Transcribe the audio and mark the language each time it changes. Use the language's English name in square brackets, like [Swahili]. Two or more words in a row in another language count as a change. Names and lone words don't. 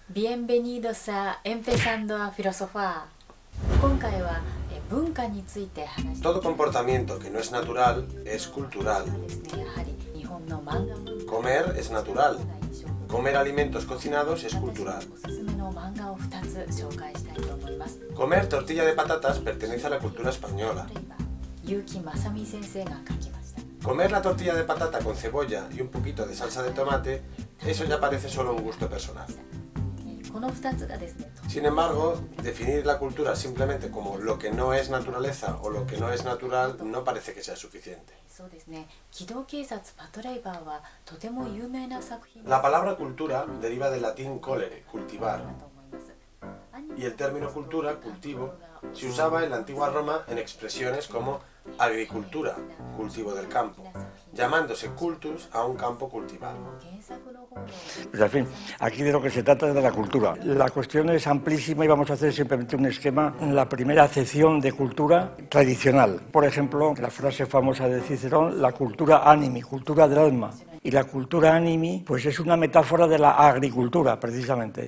[Spanish] Bienvenidos a Empezando a Filosofar. [Japanese] 今回は文化について話して [Spanish] Todo comportamiento que no es natural es cultural. [Japanese] ですね。やはり日本の漫画文化 [Spanish] Comer es natural. Comer alimentos cocinados es cultural. [Japanese] おすすめの漫画を2つ紹介したいと思います。 [Spanish] Comer tortilla de patatas pertenece a la cultura española. [Japanese] 例えば結城正美先生が書きました。 [Spanish] Comer la tortilla de patata con cebolla y un poquito de salsa de tomate, eso ya parece solo un gusto personal. [Japanese] この2つがですね、 [Spanish] Sin embargo, definir la cultura simplemente como lo que no es naturaleza o lo que no es natural no parece que sea suficiente. [Japanese] そうですね。機動警察パトレイバーはとても有名な作品 [Spanish] La palabra cultura deriva del latín colere, cultivar, [Japanese] だと思います。 [Spanish] y el término cultura, cultivo, se usaba en la antigua Roma en expresiones como agricultura, cultivo del campo, llamándose cultus a un campo cultivado. [Japanese] 原作の方の [Spanish] Pues, en fin, aquí de lo que se trata es de la cultura. La cuestión es amplísima y vamos a hacer simplemente un esquema. La primera acepción de cultura tradicional. Por ejemplo, la frase famosa de Cicerón, la [Latin] cultura animi, [Spanish] cultura del alma. Y la [Latin] cultura animi, [Spanish] pues es una metáfora de la agricultura, precisamente.